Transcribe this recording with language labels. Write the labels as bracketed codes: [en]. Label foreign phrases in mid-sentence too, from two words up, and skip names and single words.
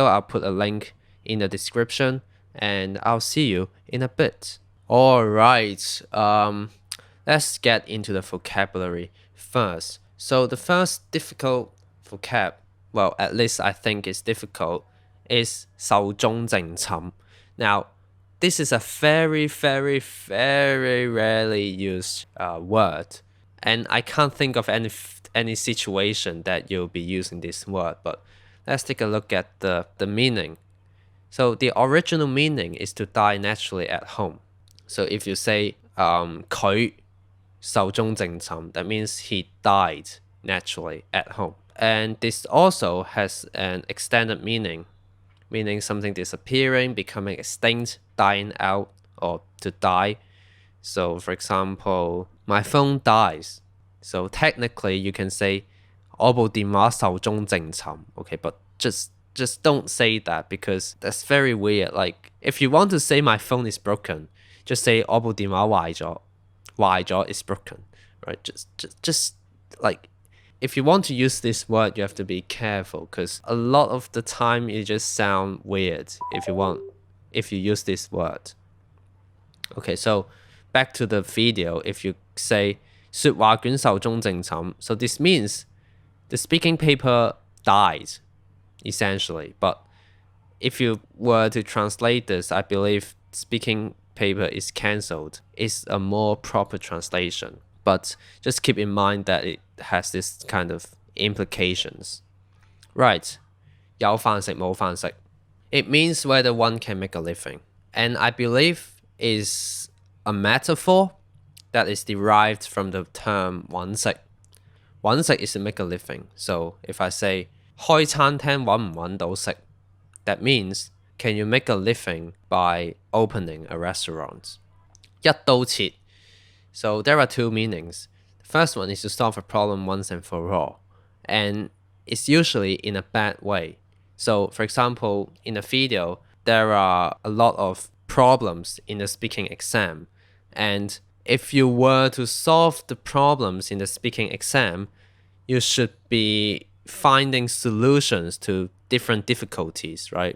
[en] I'll put a link in the description and I'll see you in a bit. Alright, let's get into the vocabulary first. So the first difficult vocab, well, at least I think it's difficult, is [yue] 壽終正寢. [en] Now, this is a very rarely used word, and I can't think of any situation that you'll be using this word, but let's take a look at the meaning. So the original meaning is to die naturally at home. So if you say [yue] 佢壽終正寢, [en] that means he died naturally at home. And this also has an extended meaning, meaning something disappearing, becoming extinct, dying out, or to die. So for example, my phone dies. So technically you can say [yue] 我部電話壽終正寢. [en] Okay, but just don't say that, because that's very weird. Like, if you want to say my phone is broken, just say [yue] 我部電話壞咗. 壞咗 [en] is broken, right? Just like, if you want to use this word, you have to be careful, because a lot of the time it just sound weird if you use this word. Okay, so back to the video. If you say [yue] 說話卷壽終正寢, [en] so this means the speaking paper died, essentially. But if you were to translate this, I believe speaking paper is cancelled is a more proper translation. But just keep in mind that it has this kind of implications. Right, [yue] 有飯食冇飯食. [en] It means whether one can make a living. And I believe is a metaphor that is derived from the term [yue] 搵食. 搵食 [en] is to make a living. So if I say [yue] 開餐廳搵唔搵到食, [en] that means can you make a living by opening a restaurant? [yue] 一刀切. [en] So there are two meanings. The first one is to solve a problem once and for all, and it's usually in a bad way. So for example, in a video, there are a lot of problems in the speaking exam, and if you were to solve the problems in the speaking exam, you should be finding solutions to different difficulties, right?